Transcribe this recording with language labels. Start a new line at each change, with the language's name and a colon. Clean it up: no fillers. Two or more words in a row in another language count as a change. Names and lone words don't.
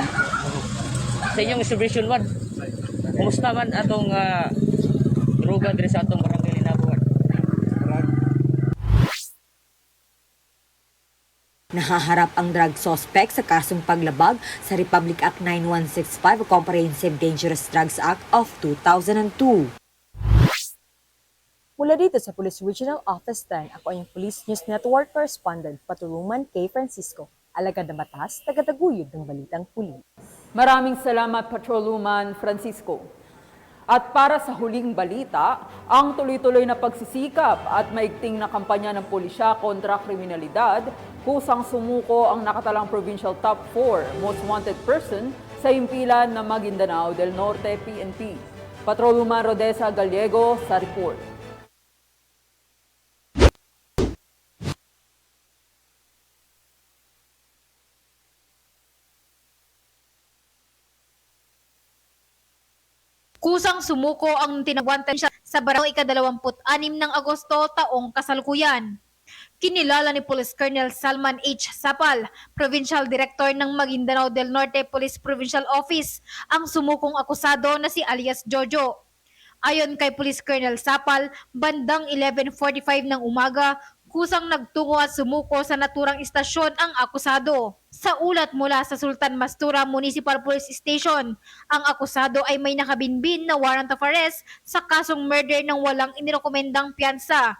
Cebuano: Sa inyong submission wad. Kumusta man atong droga diri sa atong barangay Linabo wad?
Filipino: Nahaharap ang drug suspect sa kasong paglabag sa Republic Act 9165 o Comprehensive Dangerous Drugs Act of 2002. Mula dito sa Police Regional Office 10, ako ang Police News Network Correspondent, Patrolwoman Kay Francisco. Alagad na batas, tagataguyod ng Balitang Pulis. Maraming salamat, Patrolwoman Francisco. At para sa huling balita, ang tuloy-tuloy na pagsisikap at maigting na kampanya ng pulisya kontra kriminalidad, kusang sumuko ang nakatalang
English: Provincial Top 4 Most Wanted Person
Filipino: sa himpilan ng Maguindanao del Norte PNP. Patrolwoman Rodessa Gallego sa report. Kusang sumuko ang tinagwantan siya sa barangay ika-26 ng Agosto taong kasalukuyan. Kinilala ni Police Colonel Salman H. Sapal,
English: Provincial Director
Filipino: ng Maguindanao del Norte Police Provincial Office, ang sumukong akusado na si alias Jojo. Ayon kay Police Colonel Sapal, bandang 11:45 ng umaga, kusang nagtungo at sumuko sa naturang istasyon ang akusado. Sa ulat mula sa Sultan Mastura Municipal Police Station, ang akusado ay may nakabinbin na
English: warrant of arrest
Filipino: sa kasong murder ng walang inirekomendang piyansa.